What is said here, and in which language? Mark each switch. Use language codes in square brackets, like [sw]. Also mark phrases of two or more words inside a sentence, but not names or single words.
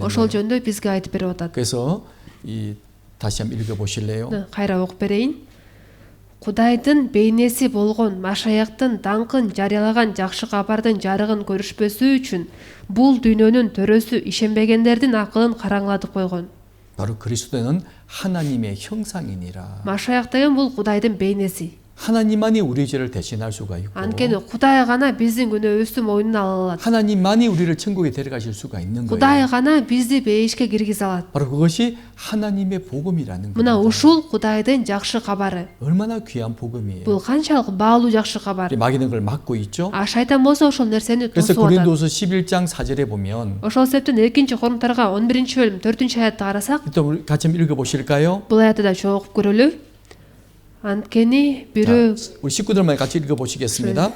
[ky] Ошол [ko] 거예요. [ky] жөнүндө бизге айтып берип атат. [ko] 그래서 다시 한번 읽어보실래요? [ky] Кайра окуп берейин. Кудайдын бейнеси болгон Машаяктын даңкын жарыялаган жакшы кабардын жарыгын көрүшпөсү үчүн бул дүйнөнүн төрөсү ишенбегендердин акылын караңгылатып койгон. [ko] 바로 그리스도는 하나님의 형상이니라. [ky] Машаяк деген бул Кудайдын бейнеси. [ko] 하나님만이 우리의 죄를 대신할 수가 있고 [ky] Анткени Кудай гана биздин күнөөбүздү мойнуна ала алат. [ko] 하나님만이 우리를 천국에 데려가실 수가 있는 [ky] Кудай [ko] 거예요. [ky] гана бизди бейишке киргизе алат. [ko] 바로 그것이 하나님의 복음이라는 [ky] Мына [ko] 겁니다. [ky] ушул Кудайдын жакшы кабары. [ko] 얼마나 귀한 복음이에요. [ky] Бул канчалык баалуу жакшы кабар. [ko] 마귀는 그걸 막고 있죠. [ky] А шайтан болсо ошол нерсени [ko] 그래서 [ky] тосуп атат. [ko] 고린도서 11장 4절에 보면 [ky] Ошол себептен 2-Коринторго 11-бөлүм 4-аятты карасак, [ko] 또 우리 같이 한번 읽어보실까요? [ky] бул аятты да чогуп көрөлү. Анткени бирөө [ko] 우리 식구들만 같이 읽어보시겠습니다.